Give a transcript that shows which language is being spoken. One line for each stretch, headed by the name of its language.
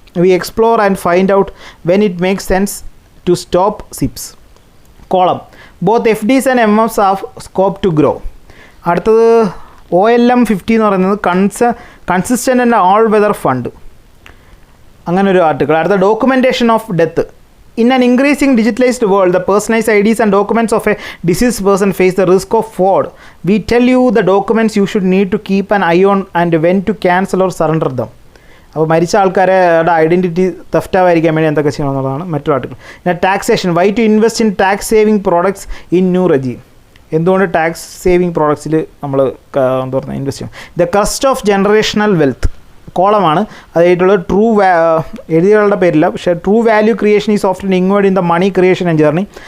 English: We explore and find out when it makes sense to stop SIPs. Column, both FDs and MFs have scope to grow.
Malayalam: അടുത്തത് OLM 50 എന്ന് പറയുന്നത്
English: Consistent and all weather fund.
Malayalam: അങ്ങനെ ഒരു article. അടുത്ത documentation of death.
English: In an increasing digitalized world, the personalized IDs and documents of a deceased person face the risk of fraud. We tell you the documents you should need to keep an eye on and when to cancel or surrender them.
Malayalam: അപ്പോൾ മരിച്ച ആൾക്കാരുടെ identity theft ആവാതിരിക്കാൻ വേണ്ടി എന്തൊക്കെ ചെയ്യണം എന്നുള്ളതാണ് മറ്റൊരു article. പിന്നെ taxation,
English: Why to invest in tax saving products in new regime.
Malayalam: എന്തുകൊണ്ട് ടാക്സ് സേവിങ് പ്രോഡക്ട്സിൽ നമ്മൾ എന്താ പറയുക ഇൻവെസ്റ്റ് ചെയ്യണം.
English: the quest of generational wealth
Malayalam: കോളമാണ്. അതായിട്ടുള്ളത് എഴുതികളുടെ പേരില്ല, പക്ഷേ
English: True value creation is often inward in the money creation and journey.